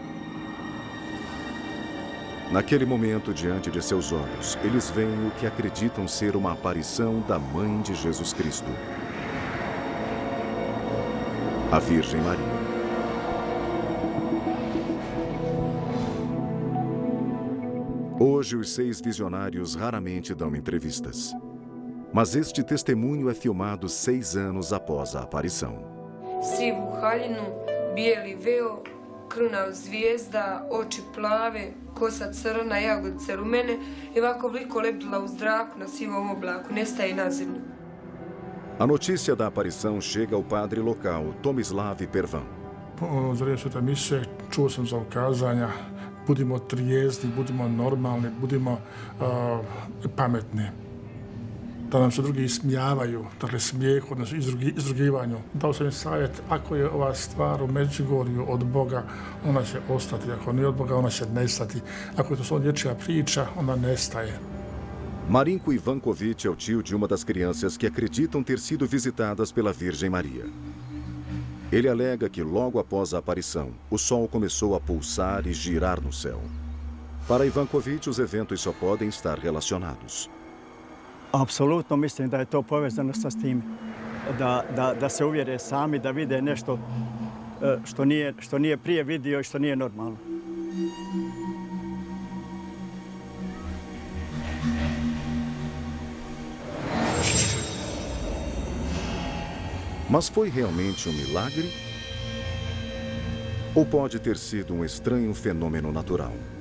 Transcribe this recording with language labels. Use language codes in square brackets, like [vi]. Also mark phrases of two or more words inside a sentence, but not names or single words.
[pt] Naquele momento, diante de seus olhos, eles veem o que acreditam ser uma aparição da Mãe de Jesus Cristo, a Virgem Maria. Hoje, os 6 visionários raramente dão entrevistas. Mas este testemunho é filmado 6 anos após a aparição. [hr] Sivu haljinu, bijeli veo, kruna od zvijezda, oči plave, kosa crna, jagodice rumene i ovako vliko lebdila u zraku na sivom oblaku, nestaje na zemlju. [pt] A notícia da aparição chega ao padre local, Tomislav Pervan. [hr] Po zrije svete mise čuo sam za ukazanja, budimo trijezni, budimo normalni, budimo pametni. Da nam se drugi ismijavaju, dakle smijeh, odnosno izrugivanju. Dao sam im savjet, ako je ova stvar u Medjugorju od Boga, ona će ostati. Ako nije od Boga, ona će nestati. Ako je to samo dječja priča, ona nestaje. [pt] Marinko Ivankovic é o tio de uma das crianças que acreditam ter sido visitadas pela Virgem Maria. Ele alega que logo após a aparição, o Sol começou a pulsar e girar no céu. Para Ivankovic, os eventos só podem estar relacionados. [hr] Apsolutno mislim da je to povezano sa tim, da se uvjere sami, da vide nešto što nije prije vidio i što nije normalno. [pt] Mas foi realmente um milagre? Ou pode ter sido um estranho fenômeno natural?